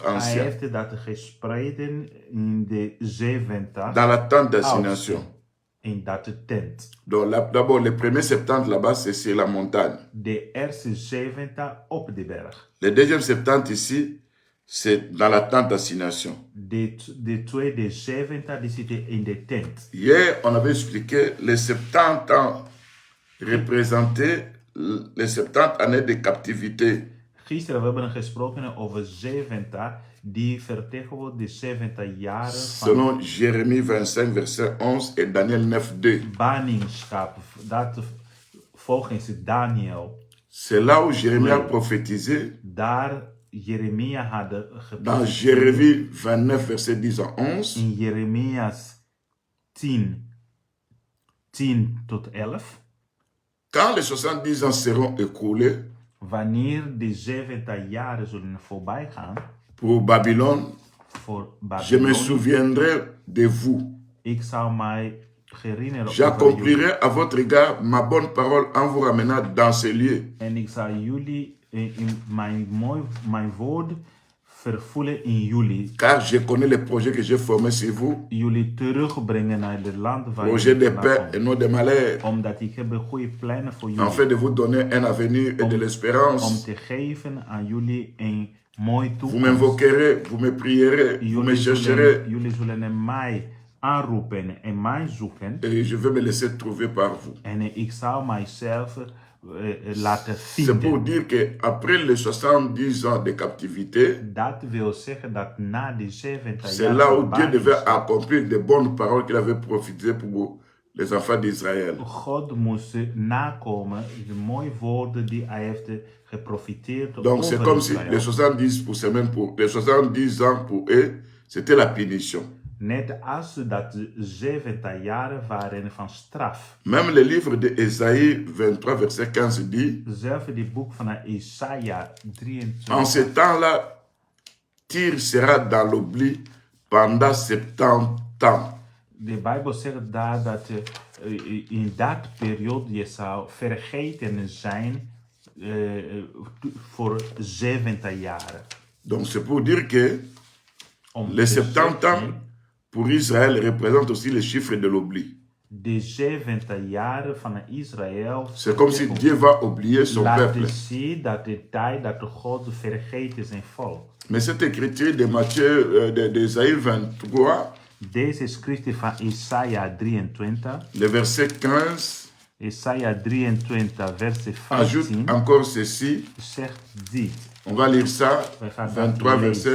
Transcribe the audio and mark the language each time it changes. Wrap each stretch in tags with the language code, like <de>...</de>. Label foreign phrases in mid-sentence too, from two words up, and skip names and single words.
<nl>hij</nl> <fr>anciens</fr> <nl>heeft dat gespreiden in de 70</nl> <fr>dans la tente d'assignation.</fr> <nl>oudsten in dat tent.</nl> <fr>Donc d'abord, les premiers 70 là-bas, c'est sur la montagne.</fr> <nl>De eerste 70 op de berg.</nl> <fr>Les deuxièmes 70 ici, c'est dans la tente d'assignation.</fr> <nl>De tweede 70 die zitten in de tent.</nl> <fr>Hier, on avait expliqué les 70 ans représentaient les 70 années de captivité.</fr> <nl>Gisteren we hebben gesproken over 70 die vertegenwoordigt de 70 jaren van</nl> <fr>Selon Jérémie 25, verset 11 et Daniel 9, 2.</fr> <nl>ballingschap. Dat volgens Daniel.</nl> <fr>C'est là où Jérémie a prophétisé</fr> <nl>Daar Jeremia had</nl> <fr>dans</fr> <nl>geprofiteerd.</nl> <fr>Jérémie 29, verset 10 à 11.</fr> <nl>In Jeremias 10 tot 11.</nl> <fr>Quand les 70 ans seront écoulés</fr> <nl>Wanneer de 70 jaren zullen voorbij gaan</nl> <fr>pour Babylone,</fr> <nl>voor</nl> <fr>je me</fr> <nl>Babylon,</nl> <fr>souviendrai de vous.</fr> <nl>ik zal mij herinneren over jullie.</nl> <fr>J'accomplirai à votre égard ma bonne parole en vous ramenant dans ces lieux.</fr> <nl>En ik zal jullie in mijn woord vervullen in jullie.</nl> <fr>Car je connais les projets que j'ai formés sur vous,</fr> <nl>Jullie terugbrengen naar het land waar</nl> <fr>projets de</fr> <nl>jullie vandaan</nl> <fr>paix et</fr> <nl>komen.</nl> <fr>non de malheur,</fr> <nl>Omdat ik heb goede plannen voor jullie.</nl> <fr>afin de vous donner un avenir et de</fr> <nl>Om</nl> <fr>l'espérance.</fr> <nl>te geven aan jullie een mooie</nl> <fr>Vous</fr> <nl>toekomst.</nl> <fr>m'invoquerez, vous me prierez, vous me chercherez,</fr> <nl>Jullie zullen mij aanroepen en mij zoeken.</nl> <fr>et je vais me laisser trouver par vous.</fr> <nl>En ik zal mijzelf laten</nl> <fr>C'est pour</fr> <nl>vinden.</nl> <fr>dire qu'après les 70 ans de captivité,</fr> <nl>Dat wil zeggen dat na die 70</nl> <fr>c'est</fr> <nl>jaar</nl> <fr>là où</fr> <nl>van</nl> <fr>Dieu devait</fr> <nl>ballingschap,</nl> <fr>accomplir de bonnes paroles qu'il avait prophétisées pour les enfants d'Israël.</fr> <nl>God moest nakomen de mooie woorden die hij heeft geprofiteerd</nl> <fr>Donc c'est</fr> <nl>over</nl> <fr>comme si</fr> <nl>Israël.</nl> <fr>les 70 pour semaine pour les 70 ans pour eux, c'était la punition.</fr> <nl>Net als dat de 70 jaren waren van straf.</nl> <fr>Même le livre de Ésaïe 23 verset 15 dit,</fr> <nl>Zelfs die boek van Isaiah</nl> <fr>en</fr> <nl>23.</nl> <fr>ce temps-là, Tyr sera dans l'oubli pendant 70 ans.</fr> <nl>De Bijbel zegt daar dat in dat periode je zou vergeten zijn voor 70 jaren.</nl> <fr>Donc c'est pour dire que</fr> <nl>Om</nl> <fr>les</fr> <nl>te</nl> <fr>70 ans</fr> <nl>zeggen,</nl> <fr>pour Israël représentent aussi les chiffres de l'oubli.</fr> <nl>de 70 jaren van Israël</nl> <fr>C'est comme si Dieu va oublier son peuple.</fr> <nl>laten zien dat de tijd dat God vergeet zijn volk.</nl> <fr>Mais cette écriture de Matthieu, d'Ésaïe 23,</fr> <nl>Deze schriften van Isaiah 23,</nl> <fr>le verset 15,</fr> <nl>Isaiah 23 verset</nl> <fr>ajoute</fr> <nl>15,</nl> <fr>encore ceci.</fr> <nl>zegt dit.</nl> <fr>On va lire ça,</fr> <nl>We gaan dat</nl> <fr>23 verset</fr>